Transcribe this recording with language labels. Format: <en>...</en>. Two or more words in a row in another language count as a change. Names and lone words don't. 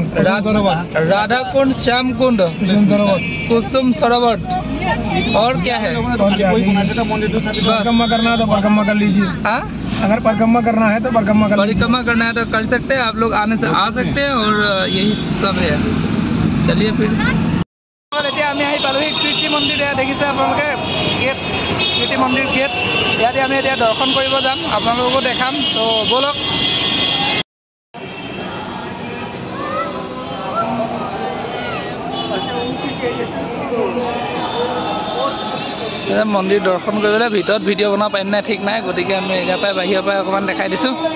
<hi>राधा कुंड श्याम कुंड कुसुम सरोवर और क्या है परिक्रमा करना है तो परिक्रमा कर लीजिए हाँ अगर परिक्रमा करना है तो परिक्रमा करना है तो कर सकते हैं आप लोग आने से आ सकते हैं और यही सब है चलिए फिर</hi> <as>এতিয়া আমি আহি পালোহি কীৰ্তি মন্দিৰ এয়া দেখিছে আপোনালোকে গেট কীৰ্তি মন্দিৰ গেট ইয়াতে আমি এতিয়া দৰ্শন কৰিব যাম আপোনালোককো দেখাম তো ব'লক মন্দিৰ দৰ্শন কৰিবলৈ ভিতৰত ভিডিঅ' বনাব পাৰিম নাই ঠিক নাই গতিকে আমি ইয়াৰ পৰাই বাহিৰৰ পৰাই অকণমান দেখাই দিছোঁ</as>